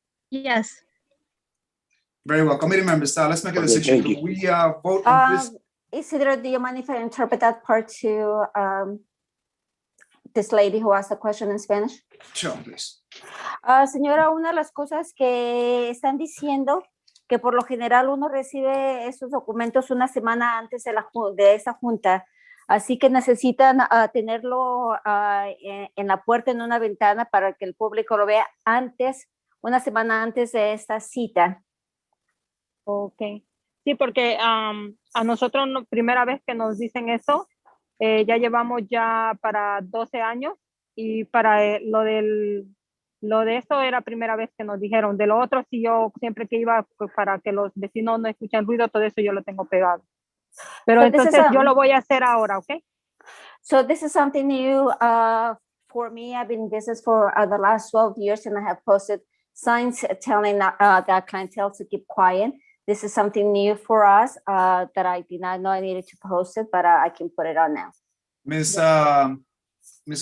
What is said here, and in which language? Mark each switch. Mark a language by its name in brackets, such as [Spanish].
[English] Yes. Very well. Committee members, let's make a Okay, decision. thank you. We vote on this. Isidro, do you mind if I interpret that part to this lady who asked the question in Spanish? Sure, please. [Spanish] Señora, una de las cosas que están diciendo que por lo general uno recibe esos documentos una semana antes de esa junta, así que necesitan tenerlo en la puerta, en una ventana, para que el público lo vea antes, una semana antes de esta cita. Ok. Sí, porque a nosotros primera vez que nos dicen eso, ya llevamos ya para 12 años y para lo de eso era primera vez que nos dijeron. De lo otro, sí, yo siempre que iba para que los vecinos no escuchen ruido, todo eso yo lo tengo pegado. Pero [English] So [Spanish] entonces yo lo voy a hacer ahora, ¿ok? [English] So this is something new for me. I've been in business for the last 12 years and I have posted signs telling the clientele to keep quiet. This is something new for us that I did not know I needed to post it, but I can put it on now. Ms.